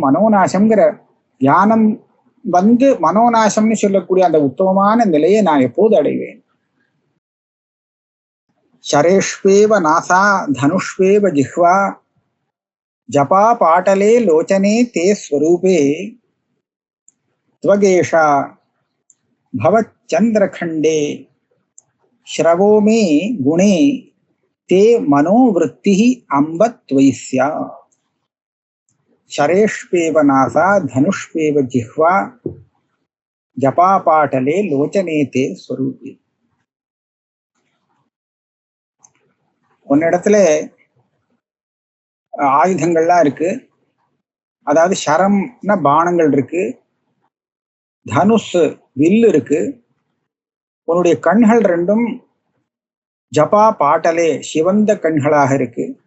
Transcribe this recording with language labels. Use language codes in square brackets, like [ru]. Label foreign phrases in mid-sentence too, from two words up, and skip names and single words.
[ta] மனோநாசம்ங்கிற ஞானம் மனோநாசம்னு சொல்லக்கூடிய அந்த உத்தமமான நிலையை நான் எப்போது அடைவேன்? [sa] शरेष्वेव नासा धनुष्वेव जिह्वा जपा पाटले लोचने ते स्वरूपे, त्वगेशा भवच्चन्द्रखण्डे, श्रवो मे गुणे ते मनोवृत्तिः अम्ब त्वयि स्यात्। शरेष्वेव नासा धनुष्वेव जिह्वा, जपापाटले लोचने ते स्वरूपे. [ta] ஒன்னிடத்துல ஆயுதங்கள்லாம் இருக்கு. அதாவது சரம்னா பானங்கள் இருக்கு, தனுஷ் வில்லு இருக்கு. உன்னுடைய கண்கள் ரெண்டும் [sa] जपा पाटले [ta] சிவந்த கண்களாக இருக்கு.